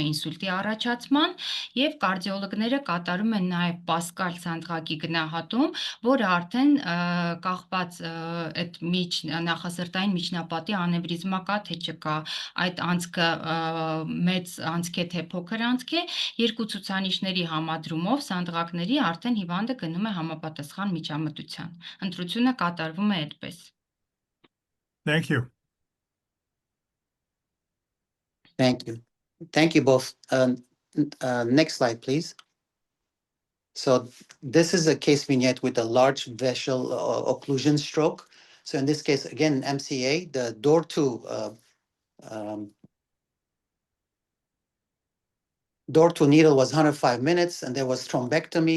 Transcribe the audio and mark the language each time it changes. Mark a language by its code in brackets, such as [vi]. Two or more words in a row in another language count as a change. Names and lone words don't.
[hy] ինսուլտի առաջացման եւ կարդիոլոգները կատարում են նաեւ Pascal սանդղակի գնահատում, որը արդեն կախված այդ նախասրտային միջնապատի անևրիզմա կա թե չկա, այդ անցքը մեծ անցք է թե փոքր անցք է, երկու ցուցանիշների համադրումով սանդղակների արդեն հիվանդը գնում է համապատասխան միջամտության։ Ընտրությունը կատարվում է այդպես։ [en] Thank you. Thank you. Thank you both. Next slide, please. So this is a case vignette with a large vessel occlusion stroke. So in this case, again, MCA, the door to needle was 105 minutes, and there was thrombectomy.